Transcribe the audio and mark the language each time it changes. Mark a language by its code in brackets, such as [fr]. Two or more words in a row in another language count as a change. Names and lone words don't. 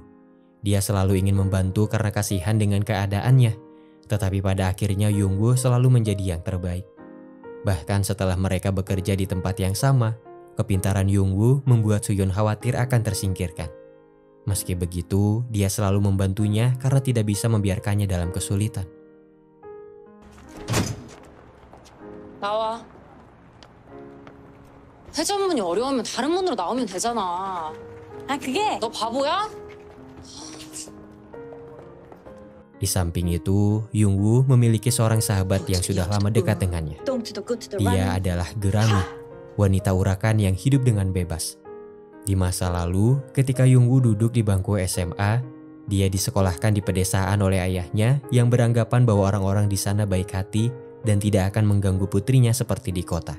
[id] Dia selalu ingin membantu karena kasihan dengan keadaannya, tetapi pada akhirnya Yunggu selalu menjadi yang terbaik. Bahkan setelah mereka bekerja di tempat yang sama, kepintaran Yunggu membuat Suyeon khawatir akan tersingkirkan. Meski begitu, dia selalu membantunya karena tidak bisa membiarkannya dalam kesulitan. [ko] 나와. 회전문이 어려우면 다른 문으로 나오면 되잖아. 그게 너 바보야? [id] Di samping itu, Yunggu memiliki seorang sahabat yang sudah lama dekat dengannya. Dia adalah Gerami, wanita urakan yang hidup dengan bebas. Di masa lalu, ketika Yunggu duduk di bangku SMA, dia disekolahkan di pedesaan oleh ayahnya yang beranggapan bahwa orang-orang di sana baik hati dan tidak akan mengganggu putrinya seperti di kota.